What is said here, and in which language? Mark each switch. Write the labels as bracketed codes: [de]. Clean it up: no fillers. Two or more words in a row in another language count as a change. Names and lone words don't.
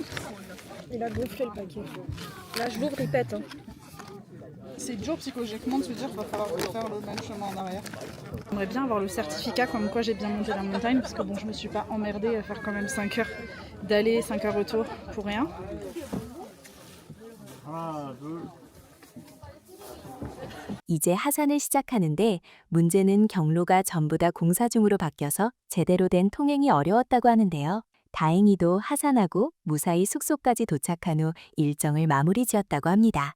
[fr] Il a gonflé le paquet. Là, je l'ouvre, il pète. Hein. C'est dur psychologiquement de se dire qu'il va falloir refaire le même chemin en arrière. J'aimerais bien avoir le certificat comme quoi j'ai bien monté la montagne parce que bon, je me suis pas emmerdée à faire quand même 5 heures d'aller, 5 heures retour pour rien. [ko] 이제 하산을 시작하는데 문제는 경로가 전부 다 공사 중으로 바뀌어서 제대로 된 통행이 어려웠다고 하는데요. 다행히도 하산하고 무사히 숙소까지 도착한 후 일정을 마무리 지었다고 합니다.